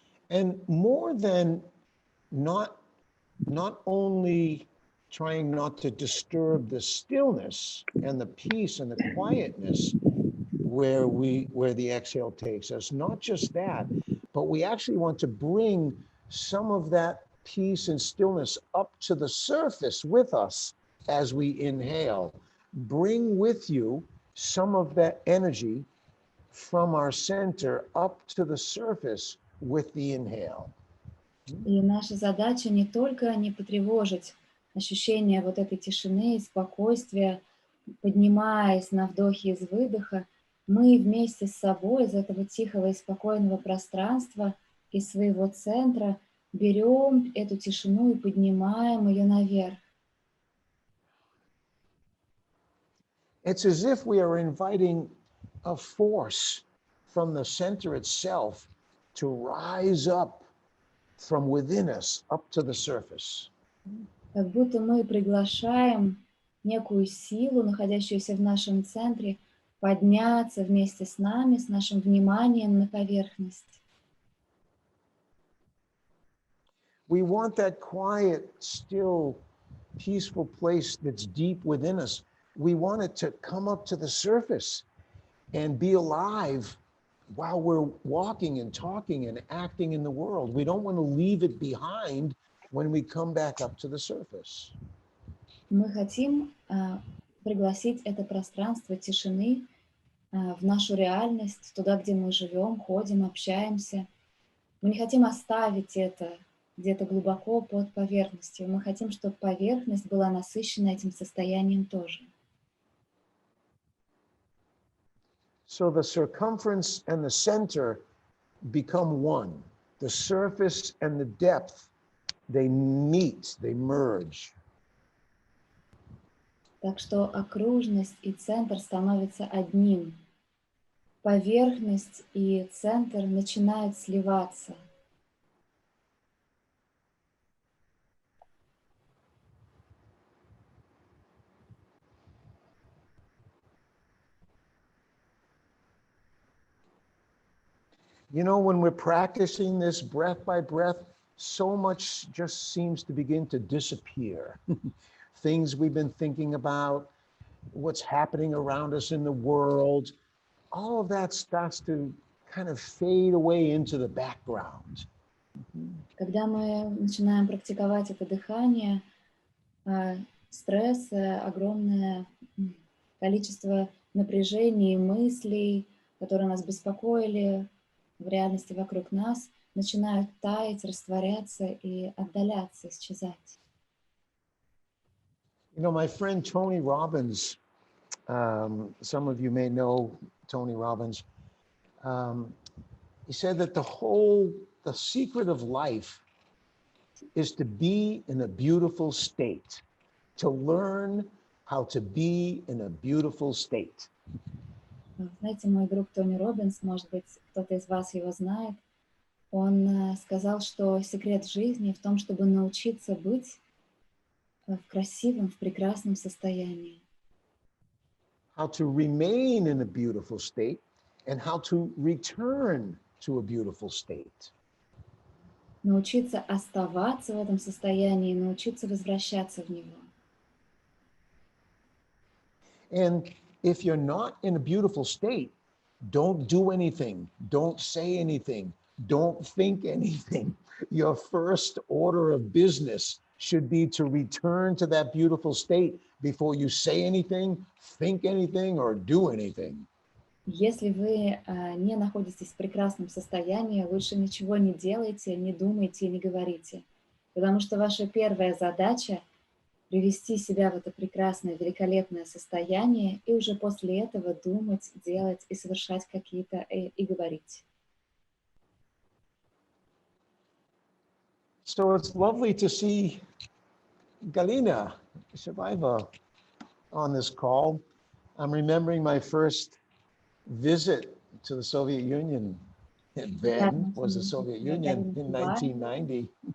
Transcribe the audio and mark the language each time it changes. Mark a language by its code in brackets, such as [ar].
[en] And more than not only trying not to disturb the stillness and the peace and the quietness where the exhale takes us, not just that, but we actually want to bring some of that peace and stillness up to the surface with us as we inhale. Bring with you some of that energy from our center up to the surface with the inhale. [ru] И наша задача не только не потревожить ощущение вот этой тишины и спокойствия, поднимаясь на вдохе из выдоха, мы вместе с собой из этого тихого и спокойного пространства, из своего центра, берем эту тишину и поднимаем ее наверх. [en] It's as if we are inviting a force from the center itself to rise up from within us up to the surface. [ru] Как будто мы приглашаем некую силу, находящуюся в нашем центре, подняться вместе с нами, с нашим вниманием на поверхность. [en] We want that quiet, still, peaceful place that's deep within us. We want it to come up to the surface and be alive while we're walking and talking and acting in the world. We don't want to leave it behind when we come back up to the surface. [ru] Мы хотим пригласить это пространство тишины в нашу реальность, туда, где мы живем, ходим, общаемся. Мы не хотим оставить это где-то глубоко под поверхностью. Мы хотим, чтобы поверхность была насыщена этим состоянием тоже. [en] So the circumference and the center become one. The surface and the depth, they meet, they merge. [ru] Так что окружность и центр становятся одним. Поверхность и центр начинают сливаться. [en] You know, when we're practicing this breath by breath, so much just seems to begin to disappear. Things we've been thinking about, what's happening around us in the world, all of that starts to kind of fade away into the background. [ru] Когда мы начинаем практиковать это дыхание, стресс, огромное количество напряжений и мыслей, которые нас беспокоили в реальности вокруг нас, начинают таять, растворяться и отдаляться, исчезать. [en] You know, my friend Tony Robbins, some of you may know Tony Robbins, he said that the secret of life is to be in a beautiful state, to learn how to be in a beautiful state. [ru] Знаете, мой друг Тони Роббинс, может быть, кто-то из вас его знает, он сказал, что секрет жизни в том, чтобы научиться быть в красивом, в прекрасном состоянии. [en] How to remain in a beautiful state and how to return to a beautiful state. [ru] Научиться оставаться в этом состоянии, научиться возвращаться в него. [en] And if you're not in a beautiful state, don't do anything, don't say anything, don't think anything. Your first order of business should be to return to that beautiful state before you say anything, think anything, or do anything. [ru] Если вы не находитесь в прекрасном состоянии, лучше ничего не делайте, не думайте, не говорите. Потому что ваша первая задача — привести себя в это прекрасное, великолепное состояние и уже после этого думать, делать и совершать какие-то и говорить. [en] So it's lovely to see Galina Shevaiva on this call. I'm remembering my first visit to the Soviet Union. Then was the Soviet Union in 1990.